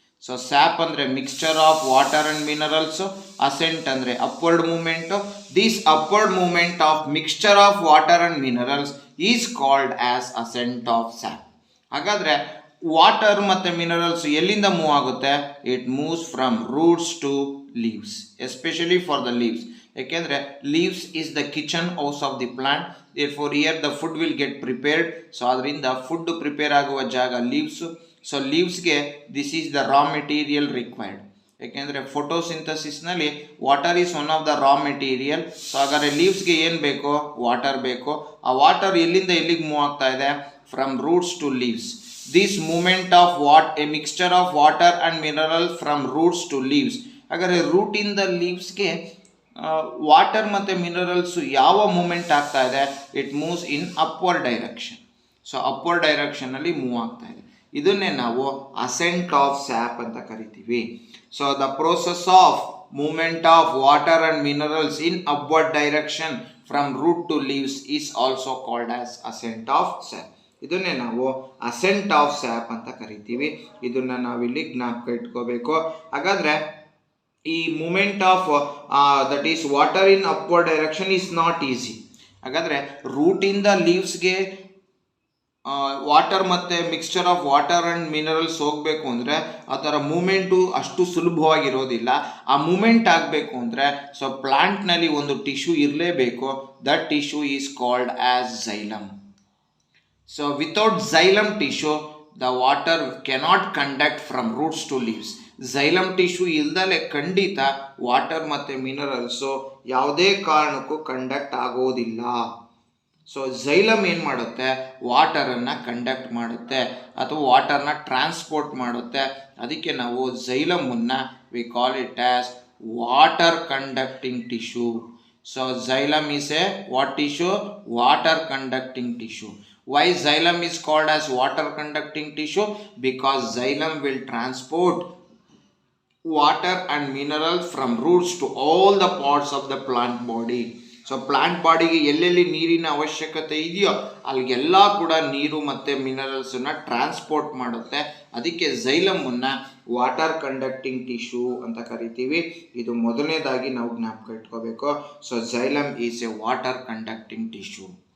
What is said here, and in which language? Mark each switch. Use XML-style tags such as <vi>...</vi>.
<en>So sap</en> <kn>andre</kn> <en>mixture of water and minerals, ascent andre upward movement. This upward movement of mixture of water and minerals is called as ascent of sap.</en> <kn>ಹಾಗಾದ್ರೆ water ಮತ್ತು minerals ಎಲ್ಲಿಂದ move ಆಗುತ್ತೆ?</kn> <en>It moves from roots to leaves, especially for the leaves.</en> <kn>ಯಾಕೆಂದರೆ</kn> <en>Leaves is the kitchen house of the plant. Therefore here the food will get prepared. So</en> <kn>ಅದರಿಂದ food prepare ಆಗುವ ಜಾಗ leaves.</kn> <en>So ಲೀವ್ಸ್ಗೆ this is the raw material required.</en> <kn>ಯಾಕೆಂದರೆ ಫೋಟೋಸಿಂಥಸಿಸ್ನಲ್ಲಿ</kn> <en>Water is one of the raw material.</en> <kn>So ಹಾಗಾದರೆ ಲೀವ್ಸ್ಗೆ ಏನು ಬೇಕು? Water ಬೇಕು. ಆ water ಎಲ್ಲಿಂದ ಎಲ್ಲಿಗೆ ಮೂವ್ ಆಗ್ತಾ ಇದೆ?</kn> <en>From roots to leaves. This movement of a mixture of water and mineral from roots to leaves.</en> <kn>ಹಾಗಾದರೆ ರೂಟ್ ಇಂದ ಲೀವ್ಸ್ಗೆ ವಾಟರ್ ಮತ್ತು ಮಿನರಲ್ಸ್ ಯಾವ ಮೂಮೆಂಟ್ ಆಗ್ತಾ ಇದೆ?</kn> <en>It moves in upward direction. So</en> <kn>upward ಡೈರೆಕ್ಷನಲ್ಲಿ move ಆಗ್ತಾ ಇದೆ. ಇದನ್ನೇ ನಾವು ಅಸೆಂಟ್ ಆಫ್ ಸ್ಯಾಪ್ ಅಂತ ಕರಿತೀವಿ.</kn> <en>So the process of movement of water and minerals in upward direction from root to leaves is also called as ascent of sap.</en> <kn>ಇದನ್ನೇ ನಾವು asset of sap ಅಂತ ಕರಿತೀವಿ. ಇದನ್ನು ನಾವಿಲ್ಲಿ ಜ್ಞಾಪಕ ಇಟ್ಕೋಬೇಕು. ಹಾಗಾದರೆ ಈ</kn> <en>Movement of that is water in upward direction is not easy.</en> <kn>ಹಾಗಾದರೆ ರೂಟಿಂದ ಲೀವ್ಸ್ಗೆ ವಾಟರ್ ಮತ್ತು</kn> <en>mixture of water and minerals</en> <kn>ಹೋಗಬೇಕು ಅಂದರೆ ಅದರ ಮೂಮೆಂಟು ಅಷ್ಟು ಸುಲಭವಾಗಿರೋದಿಲ್ಲ. ಆ ಮೂಮೆಂಟ್ ಆಗಬೇಕು ಅಂದರೆ ಸೊ ಪ್ಲಾಂಟ್ನಲ್ಲಿ ಒಂದು ಟಿಶ್ಯೂ ಇರಲೇಬೇಕು.</kn> <en>That tissue is called as xylem. So without xylem tissue, the water cannot conduct from roots to leaves.</en> <kn>Xylem tissue ಇಲ್ದಲೆ ಖಂಡಿತ ವಾಟರ್ ಮತ್ತು ಮಿನರಲ್ಸು ಯಾವುದೇ ಕಾರಣಕ್ಕೂ ಕಂಡಕ್ಟ್ ಆಗೋದಿಲ್ಲ. ಸೊ xylem ಏನು ಮಾಡುತ್ತೆ? ವಾಟರನ್ನು ಕಂಡಕ್ಟ್ ಮಾಡುತ್ತೆ ಅಥವಾ ವಾಟರ್ನ ಟ್ರಾನ್ಸ್ಪೋರ್ಟ್ ಮಾಡುತ್ತೆ. ಅದಕ್ಕೆ ನಾವು xylemನ್ನು</kn> <en>We call it as water conducting tissue. So xylem is a what tissue? Water conducting tissue. Why xylem is called as water conducting tissue? Because xylem will transport water and minerals from roots to all the parts of the plant body.</en> <kn>So plant ಬಾಡಿಗೆ ಎಲ್ಲೆಲ್ಲಿ ನೀರಿನ ಅವಶ್ಯಕತೆ ಇದೆಯೋ ಅಲ್ಲಿಗೆಲ್ಲ ಕೂಡ ನೀರು ಮತ್ತು ಮಿನರಲ್ಸನ್ನು transport ಮಾಡುತ್ತೆ. ಅದಕ್ಕೆ ಝೈಲಮನ್ನು ವಾಟರ್ ಕಂಡಕ್ಟಿಂಗ್ ಟಿಶ್ಯೂ ಅಂತ ಕರಿತೀವಿ. ಇದು ಮೊದಲನೇದಾಗಿ ನಾವು ಜ್ಞಾಪಕ ಇಟ್ಕೋಬೇಕು.</kn> <en>So xylem is a water conducting tissue.</en>